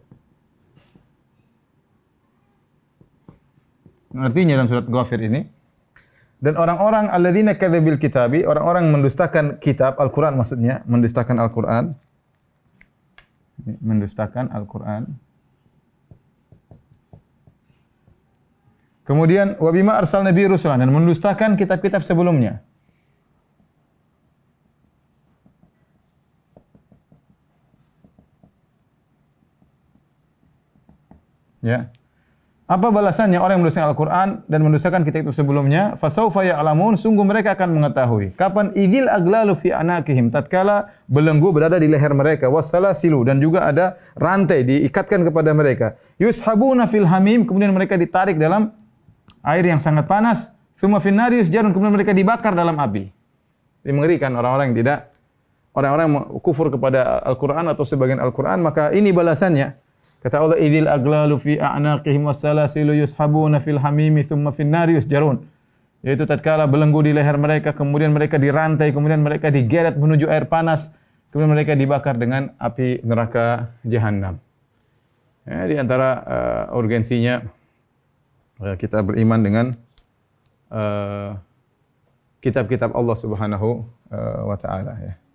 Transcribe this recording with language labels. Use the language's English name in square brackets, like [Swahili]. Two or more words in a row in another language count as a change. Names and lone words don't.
[Indonesian] Artinya dalam surat Ghafir ini, dan orang-orang [Arabic] الذين كذبوا بالكتاب, [Indonesian] orang-orang mendustakan kitab Al-Qur'an, maksudnya mendustakan Al-Qur'an. Mendustakan Al-Qur'an. [Arabic] Kemudian وبما أرسلنا به رسلنا, [Indonesian] dan mendustakan kitab-kitab sebelumnya. Ya. Apa balasannya orang yang mendustakan Al-Qur'an dan mendustakan kitab sebelumnya? [Arabic] فسوف يعلمون, [Indonesian] sungguh mereka akan mengetahui. Kapan? [Arabic] إذ الأغلال في أعناقهم, [Indonesian] tatkala belenggu berada di leher mereka, wassalasilu, dan juga ada rantai diikatkan kepada mereka. [Arabic] يسحبون في الحميم, [Indonesian] kemudian mereka ditarik dalam air yang sangat panas. [Arabic] ثم في النار يسجرون, [Indonesian] kemudian mereka dibakar dalam api. Ini mengerikan orang-orang yang kufur kepada Al-Qur'an atau sebagian Al-Qur'an, maka ini balasannya. Kata Allah, [Arabic] إذ الأغلال في أعناقهم والسلاسل يسحبون في الحميم ثم في النار يسجرون. [Indonesian] Yaitu tatkala belenggu di leher mereka, kemudian mereka dirantai, kemudian mereka digeret menuju air panas, kemudian mereka dibakar dengan api neraka jahanam. Ya, di antara urgensinya kita beriman dengan kitab-kitab Allah [Arabic] سبحانه وتعالى [Indonesian] ya.